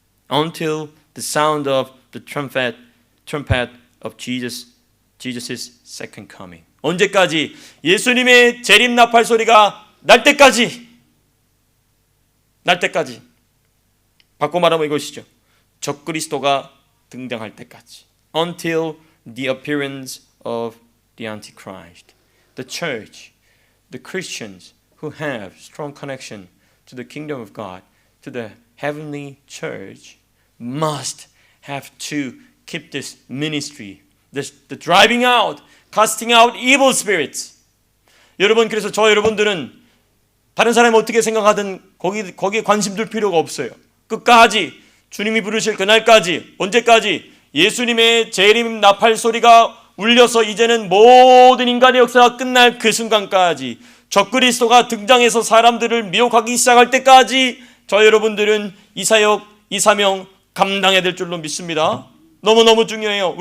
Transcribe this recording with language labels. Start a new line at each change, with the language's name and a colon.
English: Until the sound of the trumpet of Jesus' second coming.
Korean: 언제까지? 예수님의 재림 나팔 소리가 날 때까지. 바꿔 말하면 이것이죠. 적그리스도가 등장할 때까지.
English: Until the appearance of the Antichrist. The church, the Christians who have strong connection to the kingdom of God, to the heavenly church, must have to keep this ministry, the driving out, casting out evil spirits.
Korean: 여러분, 그래서 저 여러분들은 다른 사람이 어떻게 생각하든 거기에 관심 둘 필요가 없어요. 끝까지 주님이 부르실 그날까지, 언제까지? 예수님의 재림 나팔 소리가 울려서 이제는 모든 인간의 역사가 끝날 그 순간까지, 적그리스도가 등장해서 사람들을 미혹하기 시작할 때까지 저 여러분들은 이 사역, 이 사명 감당해야 될 줄로 믿습니다. 너무너무 중요해요.